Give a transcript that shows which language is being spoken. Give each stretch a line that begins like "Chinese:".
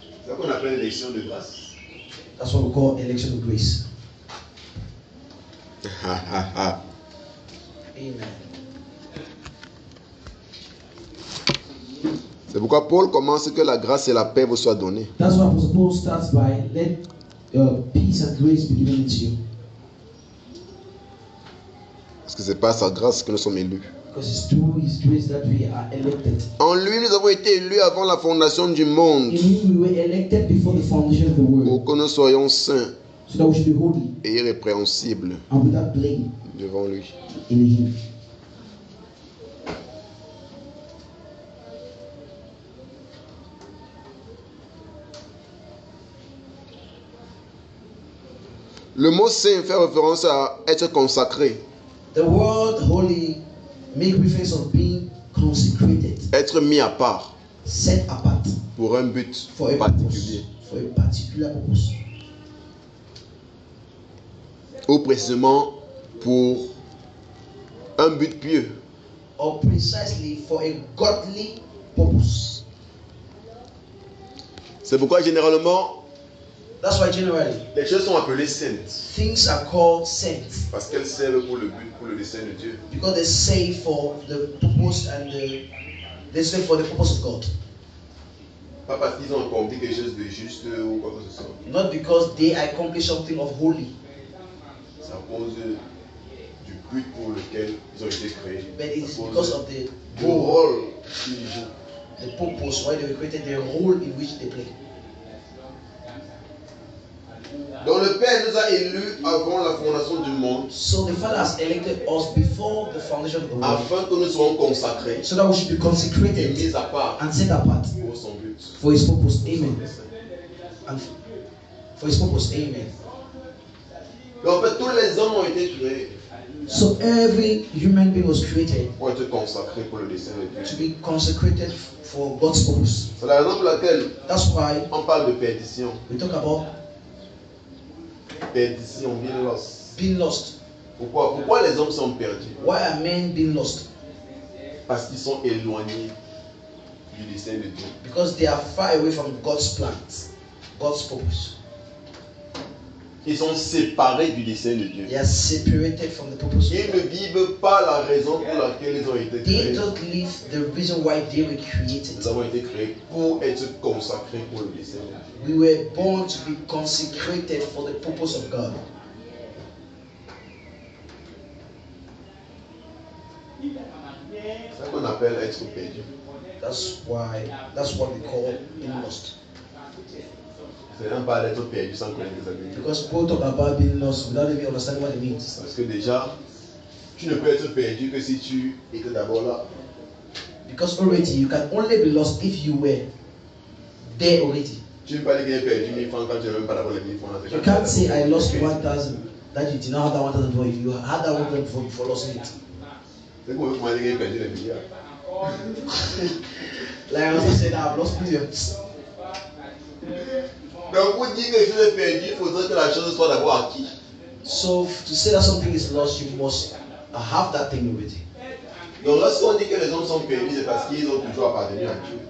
French: C'est ce qu'on appelle l'élection de grâce.
English: That's what we call election of grace.
French: Amen. C'est pourquoi Paul commence que la grâce et la paix vous soient données.
English: That's why Apostle Paul starts by let peace and grace be given to you.
French: Parce que c'est par sa grâce que nous sommes élus.
English: Because it's through his grace that we are elected.
French: En lui, nous avons été élus avant la fondation du monde
English: In him we were elected before the foundation of the world,
French: pour que nous soyons saints
English: so that we should be holy
French: et irrépréhensibles
English: and without blame
French: devant lui.
English: in him.
French: Le mot saint fait référence à être consacré.
English: The word holy make reference of being consecrated.
French: Être mis à part.
English: Set apart.
French: Pour un but
English: for
French: particulier.
English: For a particular purpose.
French: Ou précisément pour un but pieux.
English: Or precisely for a godly purpose.
French: C'est pourquoi généralement
English: that's why generally
French: les choses sont appelées saintes.
English: Things are called saints.
French: Parce qu'elles servent pour le but, pour le dessein de Dieu.
English: Because they save for the purpose and they save for the purpose of God.
French: Pas parce qu'ils ont accompli quelque chose de juste ou quoi que ce soit.
English: Not because they accomplish something of holy.
French: C'est à cause du but pour lequel ils ont été créés.
English: But it's because of the
French: rôle qu'ils jouent.
English: The purpose why they were created, the role in which they play.
French: Donc le Père nous a élus avant la fondation du monde.
English: So the Father has elected us before the foundation of the world.
French: Afin que nous soyons consacrés.
English: So that we should be consecrated
French: mis à part
English: and set apart
French: pour son but.
English: For His purpose. Amen. And for His purpose. Amen.
French: Donc en fait, tous les hommes ont été créés.
English: So every human being was created
French: pour être consacré pour le dessein de Dieu.
English: To be consecrated for God's purpose.
French: C'est la raison pour laquelle
English: that's why
French: on parle de perdition.
English: We talk about perdition, being lost. Being lost.
French: Pourquoi les hommes sont perdus?
English: Why are men being lost?
French: Parce qu'ils sont éloignés du dessein de Dieu.
English: Because they are far away from God's plans, God's purpose.
French: Ils sont séparés du dessein de Dieu.
English: They are separated from the purpose.
French: Ils ne vivent pas la raison pour laquelle ils ont été créés.
English: They don't live the reason why they were created.
French: Nous avons été créés pour être consacrés pour le dessein de Dieu.
English: We were born to be consecrated for the purpose of God.
French: C'est ce qu'on appelle être perdu.
English: That's what we call being lost.
French: C'est même pas d'être perdu sans connaître les Écritures.
English: Because people talk about being lost without even understanding what it means.
French: Parce que déjà, tu ne peux être perdu que si tu étais d'abord là.
English: Because already you can only be lost if you were there already.
French: Tu ne peux pas dire qu'il est perdu 1000 francs quand tu n'as même pas d'abord les 1000 francs.
English: You can't say I lost 1,000 that you did not have that 1,000 before. You had that 1,000 before losing it.
French: C'est comme comment dire qu'il est perdu les milliards.
English: Like I also said, I've lost millions.
French: Donc pour dire que quelque chose est perdu, il faudrait que la chose soit d'abord acquise.
English: So to say that something is lost, you must have that thing already.
French: Donc lorsqu'on dit que les hommes sont perdus, c'est parce qu'ils ont toujours appartenu à Dieu.